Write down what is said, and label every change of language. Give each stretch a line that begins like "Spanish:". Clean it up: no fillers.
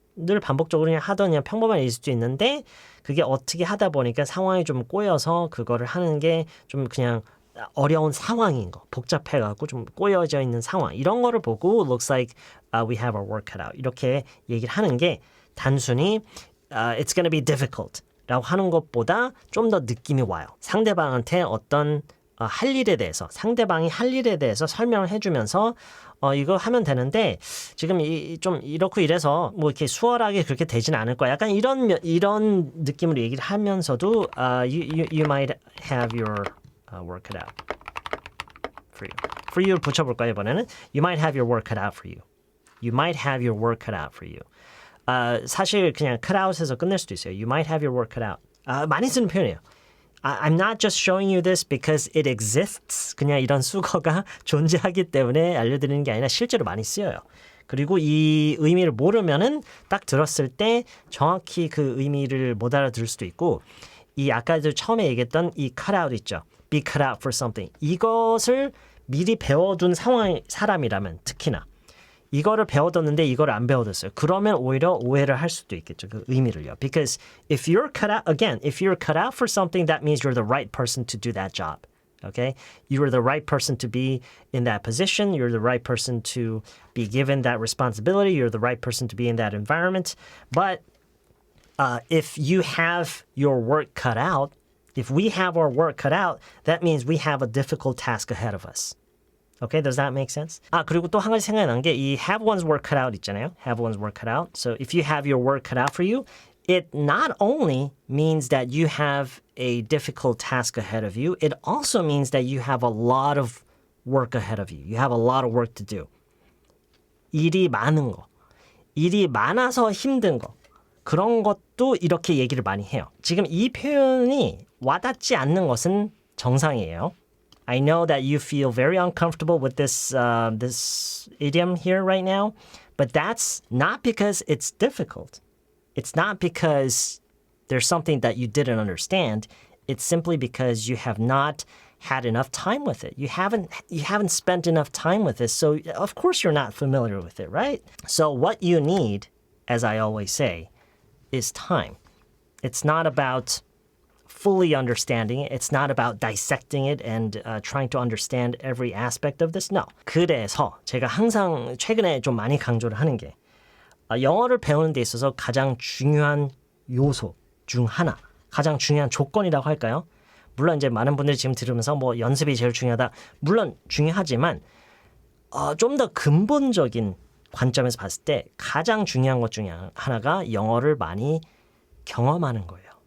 Korean: 늘 반복적으로 그냥 하던 그냥 평범한 일일 수도 있는데 그게 어떻게 하다 보니까 상황이 좀 꼬여서 그거를 하는 게 좀 그냥 어려운 상황인 거, 복잡해갖고 좀 꼬여져 있는 상황 이런 거를 보고
English: looks like we have our work cut out
Korean: 이렇게 얘기를 하는 게 단순히
English: it's gonna be difficult
Korean: 라고 하는 것보다 좀 더 느낌이 와요. 상대방한테 어떤 상대방이 할 일에 대해서 설명을 해주면서 이거 하면 되는데 지금 좀 이렇고 이래서 뭐 이렇게 수월하게 그렇게 되진 않을 거야. 약간 이런 느낌으로 얘기를 하면서도
English: you might have your work cut out for you. For you
Korean: 붙여볼까요 이번에는?
English: You might have your work cut out for you. You might have your work cut out for you.
Korean: 사실 그냥 cut out에서 끝낼 수도 있어요.
English: You might have your work cut out.
Korean: 많이 쓰는 표현이에요.
English: I'm not just showing you this because it exists.
Korean: 그냥 이런 수거가 존재하기 때문에 알려드리는 게 아니라 실제로 많이 쓰여요. 그리고 이 의미를 모르면은 딱 들었을 때 정확히 그 의미를 못 알아들을 수도 있고 이 아까도 처음에 얘기했던 이 cut out 있죠.
English: Be cut out for something.
Korean: 이것을 미리 배워둔 사람이라면 특히나 이거를 배워뒀는데 이거를 안 배워뒀어요. 그러면 오히려 오해를 할 수도 있겠죠. 그 의미를요.
English: Because if you're cut out for something, that means you're the right person to do that job. Okay? You're the right person to be in that position. You're the right person to be given that responsibility. You're the right person to be in that environment. But if you have your work cut out, if we have our work cut out, that means we have a difficult task ahead of us. Okay, does that make sense?
Korean: 그리고 또 한 가지 생각난 게 이
English: have one's work cut out
Korean: 있잖아요.
English: Have one's work cut out. So if you have your work cut out for you, it not only means that you have a difficult task ahead of you, it also means that you have a lot of work ahead of you. You have a lot of work to do.
Korean: 일이 많은 거. 일이 많아서 힘든 거. 그런 것도 이렇게 얘기를 많이 해요. 지금 이 표현이 와닿지 않는 것은 정상이에요.
English: I know that you feel very uncomfortable with this idiom here right now, but that's not because it's difficult. It's not because there's something that you didn't understand. It's simply because you have not had enough time with it. You haven't spent enough time with it, so of course you're not familiar with it, right? So what you need, as I always say, is time. It's not about fully understanding it. It's not about dissecting it and trying to understand every aspect of this. No.
Korean: 그래서 제가 항상 최근에 좀 많이 강조를 하는 게 영어를 배우는 데 있어서 가장 중요한 요소 중 하나, 가장 중요한 조건이라고 할까요? 물론 이제 많은 분들이 지금 들으면서 뭐 연습이 제일 중요하다. 물론 중요하지만 좀 더 근본적인 관점에서 봤을 때 가장 중요한 것 중에 하나가 영어를 많이 경험하는 거예요.